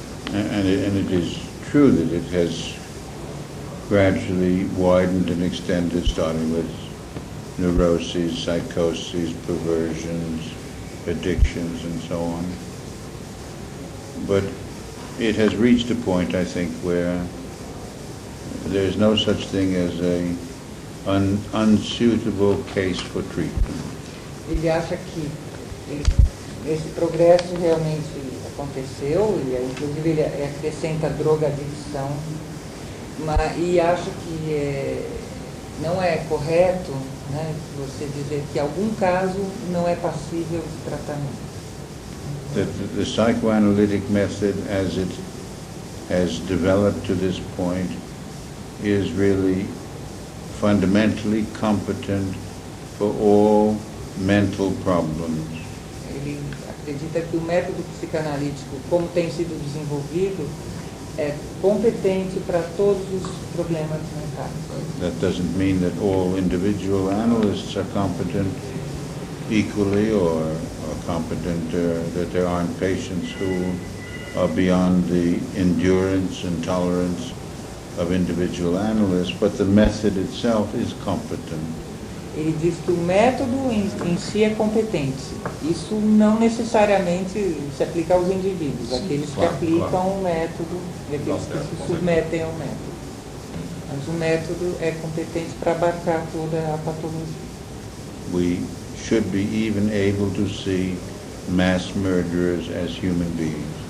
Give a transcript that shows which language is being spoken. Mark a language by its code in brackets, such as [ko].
[en] And it is true that it has gradually widened and extended, starting with neuroses, psychoses, perversions, addictions, and so on. But it has reached a point, I think, where there is no such thing as a unsuitable case for treatment. [pt] Ele acha que esse progresso realmente aconteceu, e inclusive ele acrescenta drogadicção, e acha que não é correto, né, você dizer que algum caso não é passível de tratamento. [en] That the psychoanalytic method, as it has developed to this point, is really fundamentally competent for all mental problems. [pt] Ele acredita que o método psicanalítico, como tem sido desenvolvido, é competente para todos os problemas mentais. [en] That doesn't mean that all individual analysts are competent equally, or competent, that there aren't patients who are beyond the endurance and tolerance of individual analysts, but the method itself is competent. [pt] Ele diz que o método em si é competente. Isso não necessariamente se aplica aos indivíduos, aqueles que aplicam o método e aqueles que se submetem ao método. Mas o método é competente para abarcar toda a patologia. [en] We should be even able to see mass murderers as human beings.